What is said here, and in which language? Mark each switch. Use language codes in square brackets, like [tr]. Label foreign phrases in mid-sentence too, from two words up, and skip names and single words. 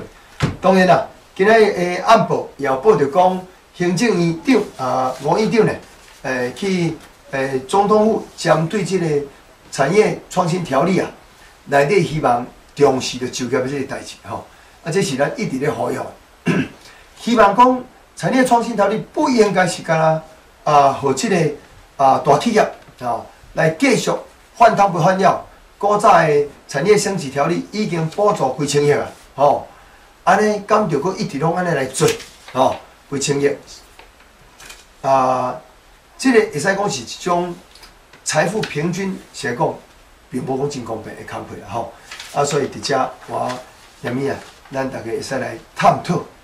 [nan] 当然今仔日暗报也有报道讲，行政院长吴院长呢去总统府针对这个产业创新条例内底希望重视着就业的这个代志这是咱一直咧呼吁希望讲产业创新条例不应该是干互这个大企业来继续换汤不换药。古早的产业升级条例已经补助几千亿安尼敢着阁一直拢安尼来做几千亿这个会使讲是一种财富平均是来讲，并无讲真公平的工课啦所以伫遮我踮咪咱大家会使来探讨，